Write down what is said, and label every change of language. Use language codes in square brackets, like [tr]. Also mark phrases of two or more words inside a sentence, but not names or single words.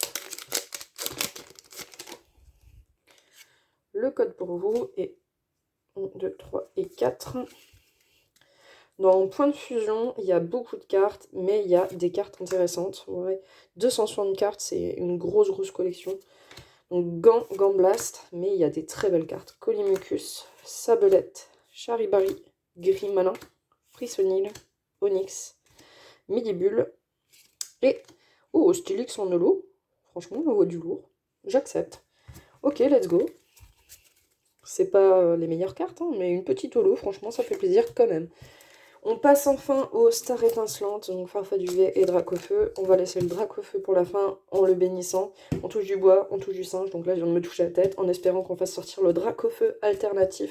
[fr] Le code pour vous est 1, 2, 3 et 4. Dans point de fusion, il y a beaucoup de cartes, mais il y a des cartes intéressantes. Ouais. 260 cartes, c'est une grosse collection. Donc Gant Blast, mais il y a des très belles cartes. Colimucus, Sabelette, Charibari, Gris Malin, Frissonil, Onyx, Midibule et... Oh, Stylix en holo. Franchement, on voit du lourd. J'accepte. [en] Ok, let's go. [fr] C'est pas les meilleures cartes, hein, mais une petite holo, franchement, ça fait plaisir quand même. On passe enfin aux Stars étincelantes, donc Farfaduvet et Dracofeu. On va laisser le Dracofeu pour la fin en le bénissant. On touche du bois, on touche du singe, donc là je viens de me toucher la tête en espérant qu'on fasse sortir le Dracofeu alternatif.